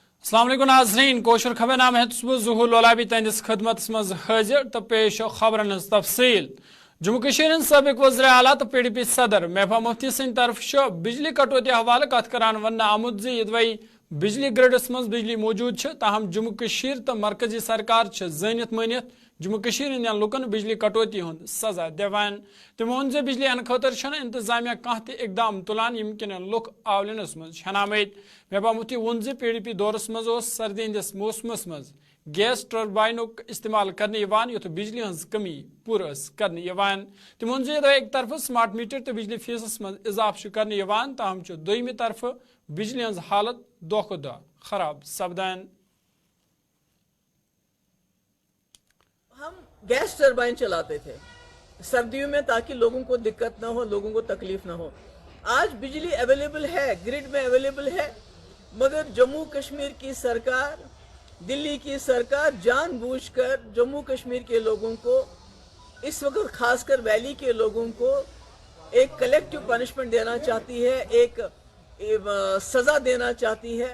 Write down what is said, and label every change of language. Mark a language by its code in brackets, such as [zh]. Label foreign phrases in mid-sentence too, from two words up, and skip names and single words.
[ks] अस्सलाम वालेकुम नाज़रीन कोशर खबर नाम है ज़ुहूर लोलाबी तंदिस खदमत मज हाजिर तो पेश खबरन तफसील जम्मू कश्मीर सबक वज़ीर आला तो PDP सदर महबूबा मुफ्ती सिंह तरफ बिजली कटौती हवाले कत करान वन आमुद जी यदवई बिजली ग्रिडस मज बिजली मौजूद ताहम जम्मू कश्मीर तो मरकजी सरकार जानित मानित जम्मू कश्मीर हंदन लुकन बिजली कटौती हुंद सजा दिवान तमो वोन जे बिजली अन खतर इंतजामिया कह इकदाम तुलान यमकिन लुक आवलनस मज हनामत महबूबा मुफ्ती वोन जे PDP दौरस मज सर्दी हंदिस मौसमस मज गैस टर्बाइनुक इस्तेमाल करने युत बिजली हज कमी पूर करने तमो वोन जे एक तरफ [en] smart meter [ks] तो बिजली फीसस मज इजाफ करने ताहम दोयमि तरफ बिजली हज हालत दो खो दो खराब सपदान। [hi] हम [en] gas turbine [hi] चलाते थे सर्दियों में ताकि लोगों को दिक्कत ना हो, लोगों को तकलीफ ना हो। आज बिजली अवेलेबल है, ग्रिड में अवेलेबल है, मगर जम्मू कश्मीर की सरकार, दिल्ली की सरकार जानबूझकर जम्मू कश्मीर के लोगों को, इस वक्त खासकर वैली के लोगों को एक [en] collective punishment [hi] देना चाहती है, एक सजा देना चाहती है।